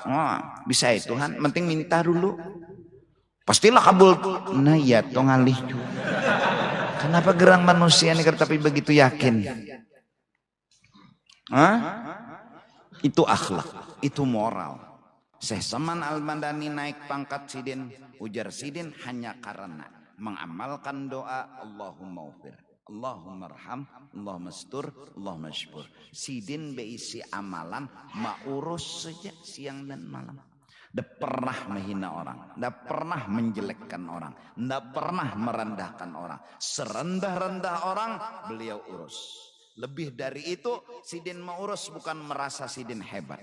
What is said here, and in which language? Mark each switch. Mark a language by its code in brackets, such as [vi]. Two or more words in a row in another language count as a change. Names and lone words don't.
[id] Wah, bisa ya Tuhan, penting minta dulu. [bjn] Pastilah kabul. Nah ya toh ngalih. [id] Kenapa gerang manusia ini tapi begitu yakin? Itu akhlak, itu moral. Syekh Saman Al-Madani naik pangkat sidin, ujar sidin hanya karena mengamalkan doa [ar] اللهم اغفر, اللهم ارحم، اللهم استر، اللهم شكور. [bjn] Sidin beisi amalan maurus saja siang dan malam. [id] Tidak pernah menghina orang, tidak pernah menjelekkan orang, tidak pernah merendahkan orang. Serendah-rendah orang beliau urus. Lebih dari itu sidin mengurus bukan merasa sidin hebat.